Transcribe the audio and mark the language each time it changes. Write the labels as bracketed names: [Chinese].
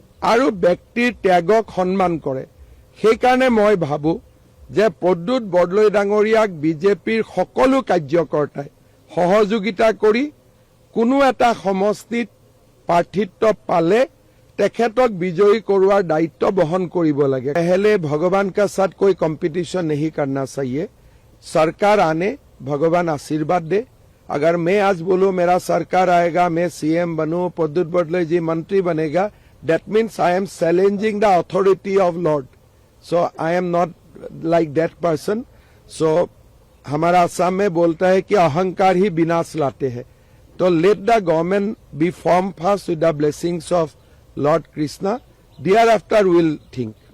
[Assamese] আৰু ব্যক্তিৰ ত্যাগক সন্মান কৰে। সেইকাৰণে মই ভাবো যে প্ৰদ্যুৎ বৰদলৈ ডাঙৰীয়াক বিজেপিৰ সকলো কাৰ্যকৰ্তাই সহযোগিতা কৰি কোনো এটা সমষ্টিত প্ৰাৰ্থিত্ব পালে তেখেতক বিজয়ী কৰোৱাৰ দায়িত্ব বহন কৰিব লাগে। [Hindi] पहले भगवान का साथ कोई कंपटीशन नहीं करना चाहिए। सरकार आने, भगवान आशीर्वाद दे। अगर मैं आज बोलूं मेरा सरकार आएगा, मैं सीएम बनूं, प्रद्युत बरदलै जी मंत्री बनेगा, [English] that means I am challenging the authority of Lord. So I am not like that person. [Hindi] So हमारा असम में बोलता है कि अहंकार ही विनाश लाते हैं। [English] तो let the government be formed first with the blessings of Lord Krishna. Thereafter we'll think.